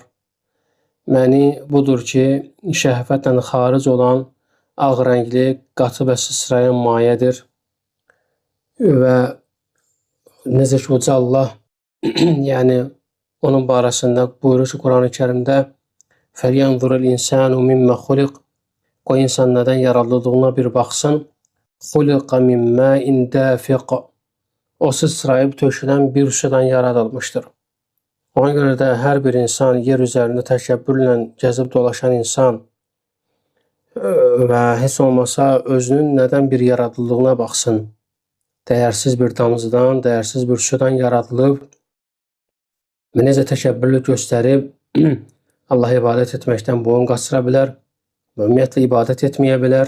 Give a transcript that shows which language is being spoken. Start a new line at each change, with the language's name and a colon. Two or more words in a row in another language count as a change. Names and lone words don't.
Azerbaijani: Məni budur ki, şəhvətlə xaric olan ağ rəngli, qatı və sıçrayan mayədir. Və necə ki, Uca Allah yəni onun barəsində buyurur ki, Quran-ı Kərimdə
Arabic: فَلْيَنْظُرِ الْاِنْسَانُ مِمَّا خُلِقْ
Azerbaijani: O insan nədən yaradıldığına bir baxsın.
Arabic: خُلِقَ مِنْ مَاءٍ دَافِقٍ
Azerbaijani: O sıçrayıb tökülən bir sudan yaradılmışdır. Ona görə də hər bir insan, yer üzərində təkəbbürlə gəzib dolaşan insan və heç olmasa özünün nədən bir yaradıldığına baxsın. Dəyərsiz bir damızdan, dəyərsiz bir sudan yaradılıb və necə təkəbbürlü göstərib Allah ibadət etməkdən boyun qaçıra bilər və ümumiyyətlə ibadət etməyə bilər.